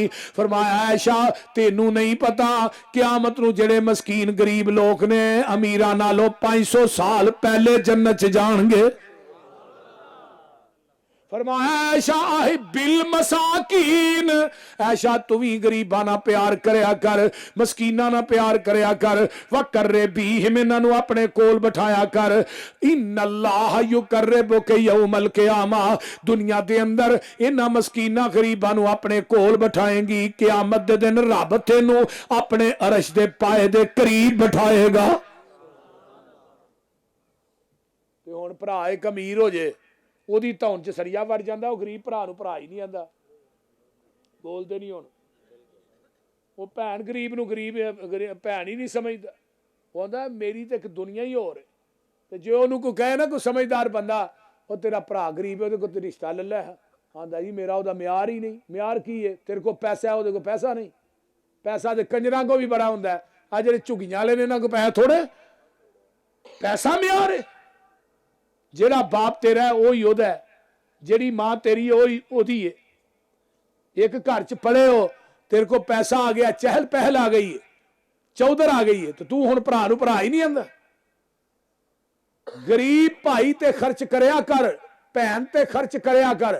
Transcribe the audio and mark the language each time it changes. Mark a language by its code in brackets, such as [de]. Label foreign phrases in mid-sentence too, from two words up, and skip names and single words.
[pa] ਫ਼ਰਮਾਇਆ ਆਇਸ਼ਾ ਤੇਨੂੰ ਨਹੀਂ ਪਤਾ ਕ਼ਿਆਮਤ ਨੂੰ ਜੇੜੇ ਮਸਕੀਨ ਗ਼ਰੀਬ ਲੋਕ ਨੇ ਅਮੀਰਾਂ ਨਾਲੋਂ 500 ਸਾਲ ਪਹਿਲੇ ਜੰਨਤ ਚ ਜਾਣਗੇ। ਫ਼ਰਮਾਇਆ ਐਸ਼ਾ [ar] أحبي المساكين, [pa] ਐਸ਼ਾ ਤੂ ਵੀ ਗ਼ਰੀਬਾਂ ਨਾ ਪਿਆਰ ਕਰਿਆ ਕਰ, ਮਸਕੀਨਾ ਨਾ ਪਿਆਰ ਕਰਿਆ ਕਰ। [ar] وقربيهم, [pa] ਇਨ੍ਹਾਂ ਨੂੰ ਅਪਣੇ ਕੋਲ ਬਿਠਾਇਆ ਕਰ। [ar] إن الله يقربك يوم القيامة, [pa] ਦੁਨੀਆ ਦੇ ਅੰਦਰ ਇਨ੍ਹਾਂ ਮਸਕੀਨਾ ਗ਼ਰੀਬਾਂ ਨੂੰ ਅਪਣੇ ਕੋਲ ਬਿਠਾਏਂਗੀ, ਕ਼ਿਆਮਤ ਦੇ ਦਿਨ ਰੱਬ ਤੈਨੂੰ ਅਪਣੇ ਅਰਸ਼ ਦੇ ਪਾਏ ਦੇ ਕਰੀਬ ਬਿਠਾਏਗਾ। ਤੇ ਹੁਣ ਭਰਾ ਏਕ ਅਮੀਰ ਹੋ ਜੇ ਉਹਦੀ ਧੌਣ ਚ ਸਰੀਆ ਵੜ ਜਾਂਦਾ, ਉਹ ਗਰੀਬ ਭਰਾ ਨੂੰ ਭਰਾ ਹੀ ਨਹੀਂ ਆਂਦਾ। ਬੋਲਦੇ ਨਹੀਂ ਹੁਣ। ਉਹ ਭੈਣ ਗਰੀਬ ਨੂੰ ਗਰੀਬ ਭੈਣ ਹੀ ਨਹੀਂ ਸਮਝਦਾ। ਉਹ ਆਂਦਾ ਮੇਰੀ ਤੇ ਇੱਕ ਦੁਨੀਆ ਹੀ ਹੋਰ ਹੈ। ਤੇ ਜੇ ਉਹਨੂੰ ਕੋਈ ਕਹੇ ਨਾ ਕੋਈ ਸਮਝਦਾਰ ਬੰਦਾ ਉਹ ਤੇਰਾ ਭਰਾ ਗਰੀਬ ਹੈ ਉਹਦੇ ਕੋਲ ਤੇ ਰਿਸ਼ਤਾ ਲੈ ਲੈ, ਆਂਦਾ ਜੀ ਮੇਰਾ ਉਹਦਾ ਮਿਆਰ ਹੀ ਨਹੀਂ। ਮਿਆਰ ਕੀ ਹੈ? ਤੇਰੇ ਕੋਲ ਪੈਸਾ ਹੈ, ਉਹਦੇ ਕੋਲ ਪੈਸਾ ਨਹੀਂ। ਪੈਸਾ ਤੇ ਕੰਜਰਾਂ ਕੋ ਵੀ ਬੜਾ ਹੁੰਦਾ ਹੈ। ਆ ਜਿਹੜੇ ਝੁੱਗੀਆਂ ਵਾਲੇ ਨੇ ਇਹਨਾਂ ਕੋਲ ਪੈਸਾ ਥੋੜੇ, ਪੈਸਾ ਮਿਆਰ ਹੈ। ਜੇੜਾ ਬਾਪ ਤੇਰਾ ਹੈ ਵਹੀ ਓਦਾ ਹੈ, ਜੇੜੀ ਮਾਂ ਤੇਰੀ ਹੈ ਵਹੀ ਓਦੀ ਹੈ। ਏਕ ਘਰ ਚ ਪੜੇ ਹੋ, ਤੇਰੇ ਕੋ ਪੈਸਾ ਆ ਗਿਆ, ਚਹਿਲ ਪਹਿਲ ਆ ਗਈ ਹੈ, ਚੌਧਰ ਆ ਗਈ ਹੈ, ਤੋ ਤੂ ਹੁਣ ਭਰਾ ਨੂੰ ਭਰਾ ਹੀ ਨਹੀਂ ਆਂਦਾ। ਗ਼ਰੀਬ ਭਾਈ ਤੇ ਖ਼ਰਚ ਕਰਿਆ ਕਰ, ਭੈਣ ਤੇ ਖ਼ਰਚ ਕਰਿਆ ਕਰ।